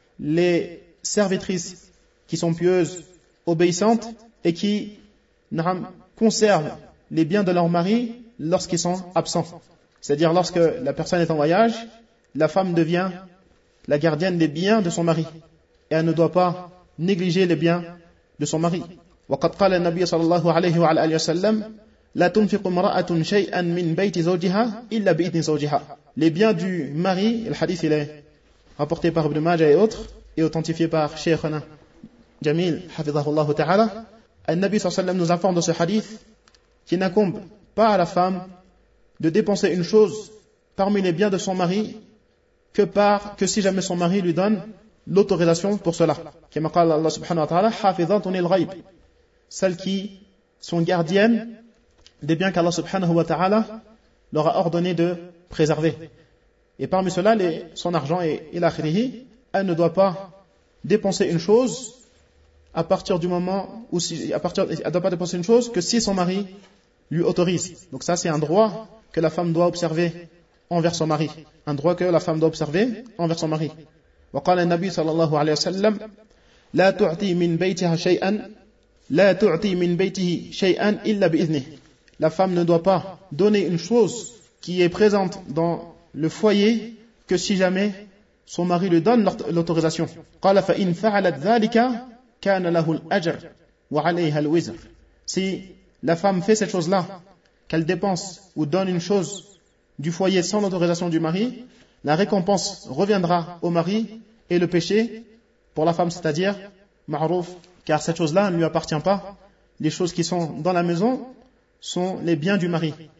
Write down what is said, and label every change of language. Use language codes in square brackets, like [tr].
[fr] Les servitrices qui sont pieuses, obéissantes et qui conservent les biens de leur mari lorsqu'ils sont absents. C'est-à-dire lorsque la personne est en voyage, la femme devient la gardienne des biens de son mari. Et elle ne doit pas négliger les biens de son mari. [ar] وقد قال النبي صلى الله عليه وعلى آله وسلم لا تنفق امرأة شيئا من بيت زوجها إلا بإذن زوجها. [fr] Les biens du mari, le hadith il est rapporté par Ibn Majah et autres, et authentifié par Cheikhana Jamil, hafizahullah ta'ala, le Nabi sallam nous informe dans ce hadith qu'il n'incombe pas à la femme de dépenser une chose parmi les biens de son mari que si jamais son mari lui donne l'autorisation pour cela. Comme a dit Allah subhanahu wa ta'ala, hafizatun il-ghayb, celles qui sont gardiennes des biens qu'Allah subhanahu wa ta'ala leur a ordonné de préserver. Et parmi cela, son argent est il akhirihi, elle ne doit pas dépenser une chose à partir du moment où elle ne doit pas dépenser une chose que si son mari lui autorise. Donc ça, c'est un droit que la femme doit observer envers son mari. Un droit que la femme doit observer envers son mari. [ar] وقال النبي صلى الله عليه وسلم لا تعطي من بيتها شيئا لا تعطي من بيته شيئا إلا بإذنه. [fr] La femme ne doit pas donner une chose qui est présente dans le foyer que si jamais son mari lui donne l'autorisation. [ar] قال فإن فعلت ذلك كان له الأجر وعليها الوزر. [fr] Si la femme fait cette chose-là, qu'elle dépense ou donne une chose du foyer sans l'autorisation du mari, la récompense reviendra au mari et le péché pour la femme, c'est-à-dire ma'ruf, car cette chose-là ne lui appartient pas. Les choses qui sont dans la maison sont les biens du mari.